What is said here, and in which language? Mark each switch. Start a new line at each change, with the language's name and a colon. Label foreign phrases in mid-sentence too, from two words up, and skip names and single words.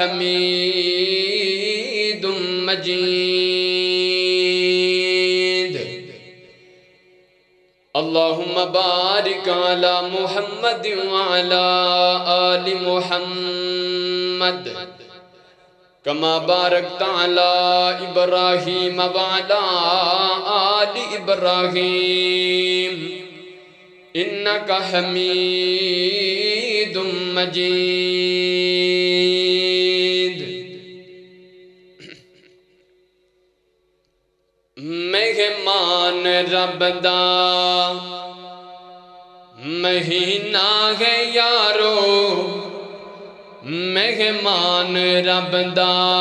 Arabic: حميد مجيد اللهم بارك على محمد وعلى آل محمد كما باركت على إبراهيم وعلى آل إبراهيم إنك حميد
Punjabi: مجيد مہمان رب دا مہینہ ہے یارو مہمان رب دا